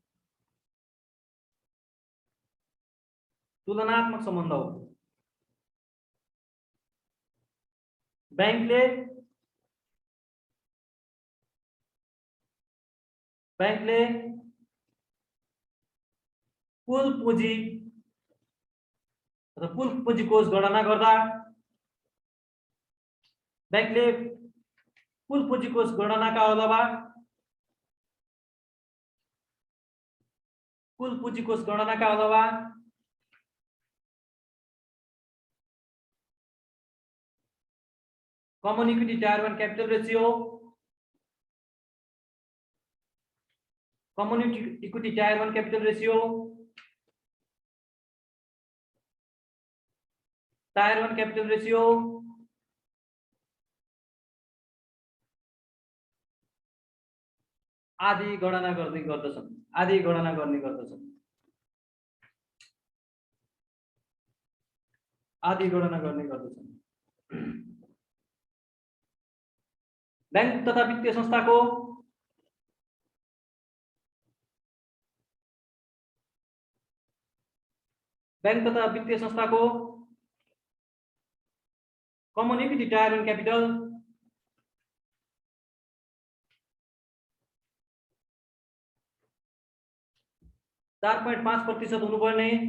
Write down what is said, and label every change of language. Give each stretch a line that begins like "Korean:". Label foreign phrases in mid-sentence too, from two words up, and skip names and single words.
Nepali: बैंकले कुल पुँजी र कुल पुँजी कोष गणना गर्दा बैंकले कुल पुँजी कोष गणनाका
English: अलावा common equity tier 1 capital ratio, tier 1 capital ratio, tier 1 capital ratio
Nepali: आदि गणना गर्ने गर्दछन्। बैंक तथा वित्तीय संस्थाको
English: common equity tier 1 capital 4.5% हुनुपर्ने,